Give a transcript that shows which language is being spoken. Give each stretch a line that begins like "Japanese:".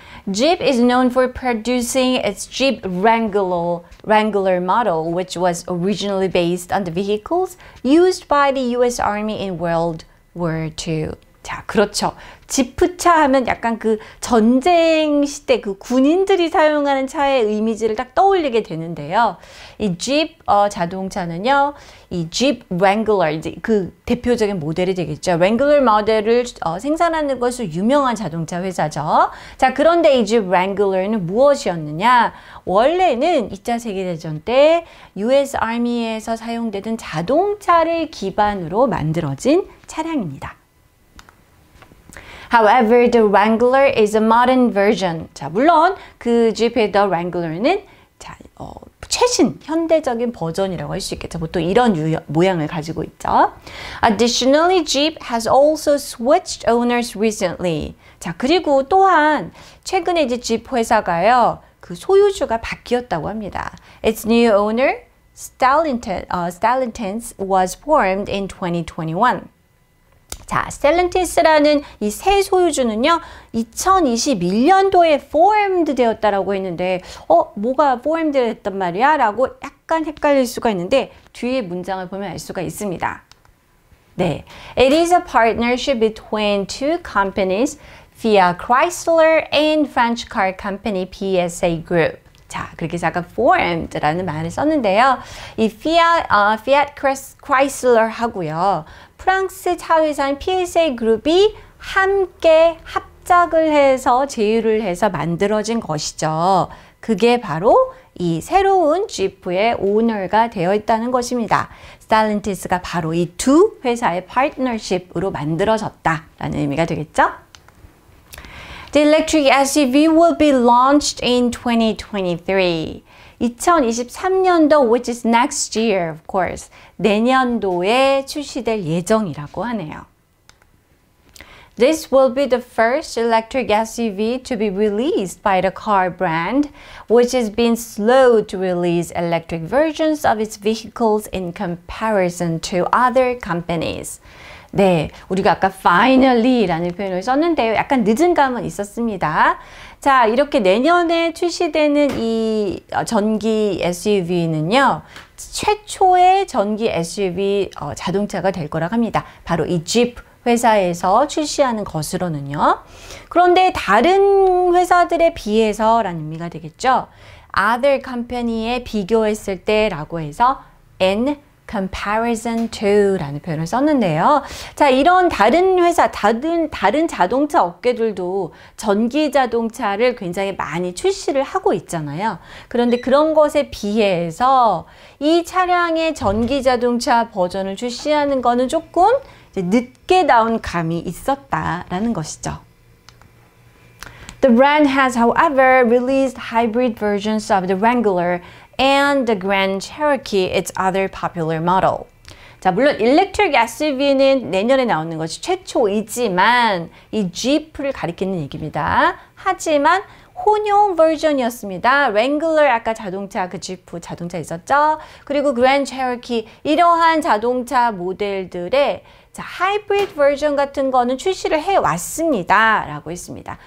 English: Jeep is known for producing its Jeep Wrangler model, which was originally based on the vehicles used by the US Army in World War II.
Korean: 자, 그렇죠. 지프차 하면 약간 그 전쟁 시대 그 군인들이 사용하는 차의 이미지를 딱 떠올리게 되는데요. 이 Jeep 자동차는요, 이 Jeep Wrangler, 이제 그 대표적인 모델이 되겠죠. Wrangler 모델을 생산하는 것으로 유명한 자동차 회사죠. 자, 그런데 이 Jeep Wrangler는 무엇이었느냐? 원래는 2차 세계대전 때 US Army에서 사용되던 자동차를 기반으로 만들어진 차량입니다.
English: However, the Wrangler is a modern version.
Korean: 자, 물론 그 Jeep의 The Wrangler는 최신 현대적인 버전이라고 할 수 있겠죠. 보통 이런 모양을 가지고 있죠.
English: Additionally, Jeep has also switched owners recently.
Korean: 자, 그리고 또한 최근에 이제 Jeep 회사가요, 그 소유주가 바뀌었다고 합니다.
English: Its new owner, Stellantis, was formed in 2021.
Korean: 자, Stellantis라는 이 새 소유주는요, 2021년도에 formed 되었다라고 했는데, 뭐가 formed 됐단 말이야? 라고 약간 헷갈릴 수가 있는데, 뒤에 문장을 보면 알 수가 있습니다. 네.
English: It is a partnership between two companies, Fiat Chrysler and French car company PSA Group.
Korean: 자, 그렇게 해서 아까 formed라는 말을 썼는데요. 이 Fiat Chrysler 하고요, 프랑스 차회사인 PSA 그룹이 함께 합작을 해서 제휴를 해서 만들어진 것이죠. 그게 바로 이 새로운 Jeep의 오너가 되어 있다는 것입니다. Stellantis가 바로 이 두 회사의 파트너십으로 만들어졌다라는 의미가 되겠죠?
English: The electric SUV will be launched in 2023. 2023년도, which is next year, of course.
Korean: 내년도에 출시될 예정이라고 하네요.
English: This will be the first electric SUV to be released by the car brand, which has been slow to release electric versions of its vehicles in comparison to other companies.
Korean: 네, 우리가 아까 finally라는 표현을 썼는데요. 약간 늦은 감은 있었습니다. 자, 이렇게 내년에 출시되는 이 전기 SUV는요. 최초의 전기 SUV 자동차가 될 거라고 합니다. 바로 이 Jeep 회사에서 출시하는 것으로는요. 그런데 다른 회사들에 비해서 라는 의미가 되겠죠.
English: Other company
Korean: 에 비교했을 때 라고 해서
English: in comparison to
Korean: 라는 표현을 썼는데요. 자, 이런 다른 회사, 다른 자동차 업계들도 전기 자동차를 굉장히 많이 출시를 하고 있잖아요. 그런데 그런 것에 비해서 이 차량의 전기 자동차 버전을 출시하는 거는 조금 늦게 나온 감이 있었다라는 것이죠.
English: The brand has, however, released hybrid versions of the Wrangler and the Grand Cherokee, its other popular model.
Korean: 자, 물론 Electric SUV는 내년에 나오는 것이 최초이지만 이 Jeep를 가리키는 얘기입니다. 하지만 혼용 버전이었습니다. Wrangler 아까 자동차 그 지프 자동차 있었죠. 그리고 Grand Cherokee 이러한 자동차 모델들의 자, 하이브리드 버전 같은 거는 출시를 해왔습니다. 라고 했습니다.